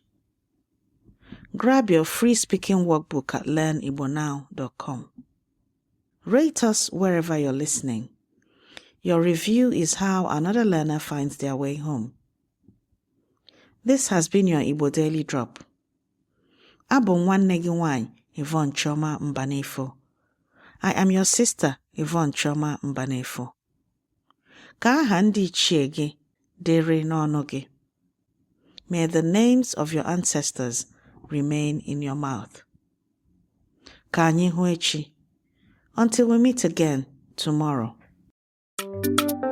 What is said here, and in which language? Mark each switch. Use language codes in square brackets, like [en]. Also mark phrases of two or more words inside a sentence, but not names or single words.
[en] Grab your free speaking workbook at learnibonow.com. Rate us wherever you're listening. Your review is how another learner finds their way home. This has been your Igbo Daily Drop. [ig] Abụ nwanne gị nwanyị, Yvonne Chioma Mbanefo. [en] I am your sister, Yvonne Chioma Mbanefo. [ig] Ka aha ndị ichie gị dịrị n'ọnụ gị. [en] May the names of your ancestors remain in your mouth. [ig] Ka anyị hụ echi. [en] Until we meet again tomorrow.